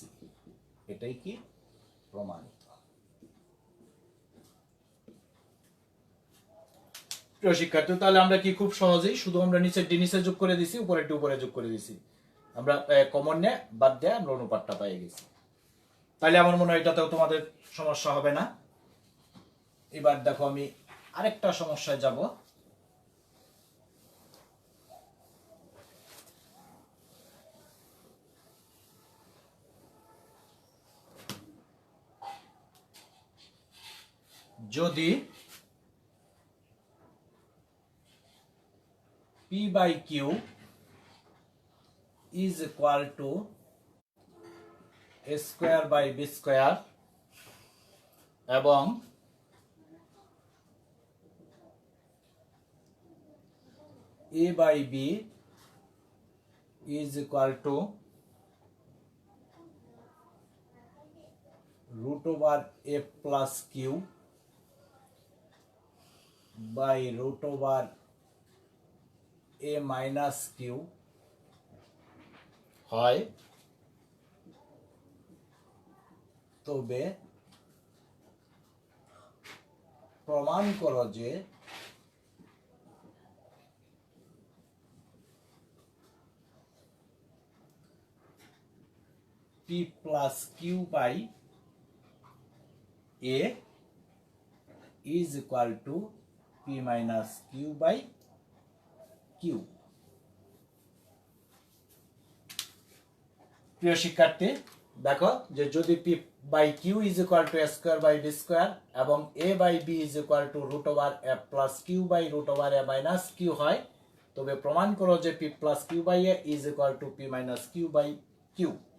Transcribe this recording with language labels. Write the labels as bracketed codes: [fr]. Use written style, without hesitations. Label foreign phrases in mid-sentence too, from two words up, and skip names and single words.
[bn] এটাই কি প্রমাণিত। প্রিয় শিক্ষার্থী, তাহলে আমরা কি খুব সহজেই শুধু আমরা নিচের ডি নিচে যোগ করে দিছি, উপরের ডি উপরে যোগ করে দিছি, আমরা কমন নিয়ে বাদ দিয়ে আমরা অনুপাতটা পেয়ে গেছি। তাহলে আমার মনে হয় এটাতেও তোমাদের সমস্যা হবে না। এবার দেখো আমি আরেকটা সমস্যায় যাব। [en] যদি p by q is equal to a square by b square এবং a by b is equal to root over a plus q by root over a minus q [bn] হয়, তবে প্রমাণ করো যে [en] p plus q by a is equal to p minus q by q। [bn] প্রিয় শিক্ষার্থী, দেখো যে যদি [en] p by q is equal to a square by b square [bn] এবং [en] a by b is equal to root over a plus q by root over a minus q [bn] হয়, তবে প্রমাণ করো যে [en] p plus q by a is equal to p minus q by q.